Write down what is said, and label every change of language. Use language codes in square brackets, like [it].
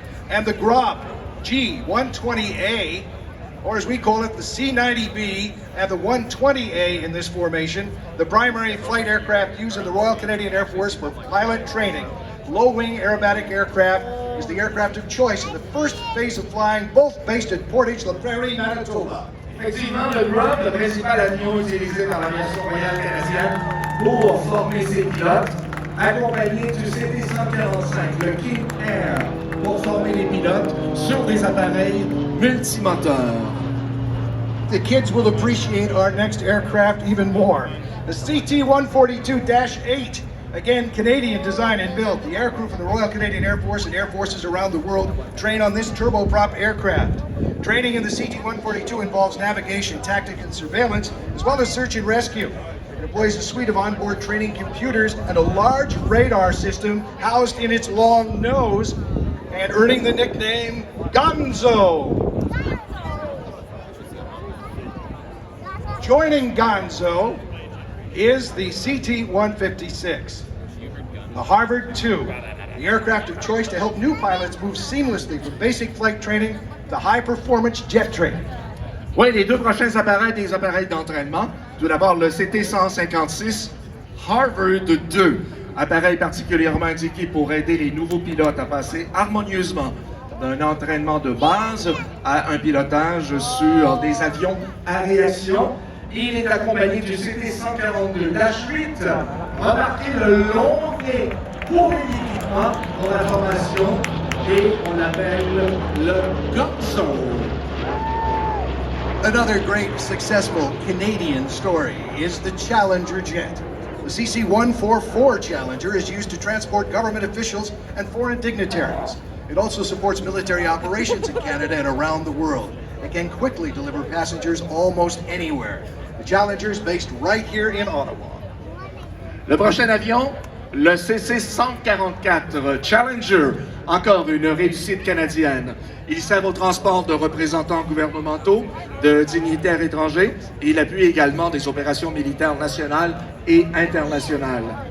[en] And the Grob G-120A, or as we call it, the C-90B and the 120A in this formation, the primary flight aircraft used in the Royal Canadian Air Force for pilot training. Low-wing aerobatic aircraft is the aircraft of choice in the first phase of flying, both based at Portage La Prairie, Manitoba. [fr] Effectivement, le Grob, le principal avion utilisé dans l'aviation royale canadienne pour former ses pilotes, accompagné du CT-145, le King Air, pour former les pilotes sur des appareils multimoteurs. [en] The kids will appreciate our next aircraft even more. The CT-142-8, again Canadian design and built. The aircrew from the Royal Canadian Air Force and air forces around the world train on this turboprop aircraft. Training in the CT-142 involves navigation, tactics, and surveillance, as well as search and rescue. It employs a suite of onboard training computers and a large radar system housed in its long nose and earning the nickname Gonzo. Joining Gonzo is the CT-156, the Harvard II, the aircraft of choice to help new pilots move seamlessly from basic flight training to high-performance jet training. [fr] Oui, les deux prochains appareils, des appareils d'entraînement. Tout d'abord, le CT-156 Harvard II, appareil particulièrement indiqué pour aider les nouveaux pilotes à passer harmonieusement d'un entraînement de base à un pilotage sur des avions à réaction. Il est accompagné du CT-142-8. Remarquez le long nez pour l'équipement, pour la formation, et on l'appelle le Gonzo. [en] Another great successful Canadian story is the Challenger jet. The CC-144 Challenger is used to transport government officials and foreign dignitaries. It also supports military operations in Canada and around the world. It can quickly deliver passengers almost anywhere. The Challenger is based right here in Ottawa. [fr] Le prochain avion, le CC-144 Challenger, encore une réussite canadienne. Il sert au transport de représentants gouvernementaux, de dignitaires étrangers. Il appuie également des opérations militaires nationales et internationales.